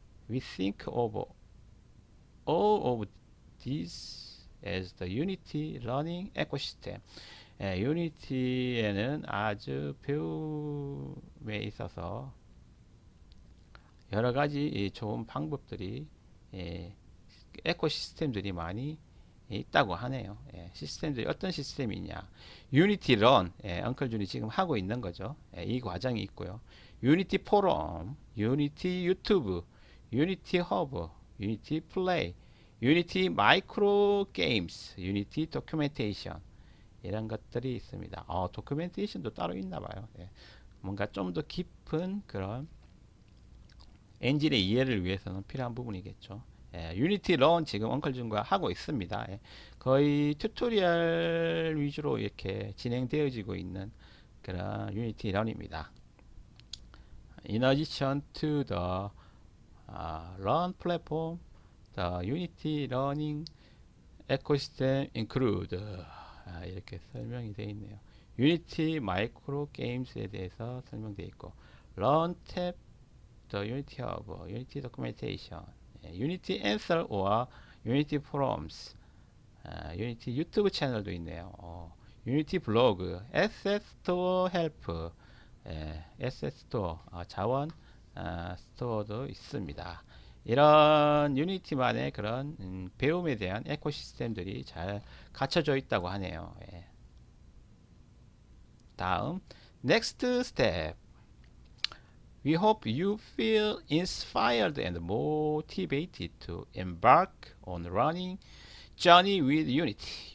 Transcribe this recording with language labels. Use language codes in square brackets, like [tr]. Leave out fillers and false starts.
[en] We think of all of these as the Unity Learning Ecosystem. [ko] 유니티에는 아주 배움에 있어서 여러 가지 좋은 방법들이 에코시스템들이 많이 있다고 하네요. 시스템들이 어떤 시스템이 있냐? 유니티 런, 엉클 준이 지금 하고 있는 거죠. 이 과정이 있고요. 유니티 포럼, 유니티 유튜브, 유니티 허브, 유니티 플레이, 유니티 마이크로 게임스, 유니티 도큐멘테이션 이런 것들이 있습니다. 도큐멘테이션도 따로 있나 봐요. 뭔가 좀 더 깊은 그런 엔진의 이해를 위해서는 필요한 부분이겠죠. 유니티 런 지금 엉클준과 하고 있습니다. 거의 튜토리얼 위주로 이렇게 진행되어지고 있는 그런 유니티 런입니다. [en] In addition to the Run platform, the Unity Learning Ecosystem include [ko] 이렇게 설명이 되어 있네요. 유니티 마이크로 게임스에 대해서 설명되어 있고, Run 탭, the Unity Hub, Unity Documentation, Unity Answer or Unity Forums, Unity 유튜브 채널도 있네요. Unity 블로그, Asset Store Help, Asset Store, 자원 스토어도 있습니다. 이런 유니티만의 그런 배움에 대한 에코시스템들이 잘 갖춰져 있다고 하네요. [en] 다음, Next Step. We hope you feel inspired and motivated to embark on running journey with Unity.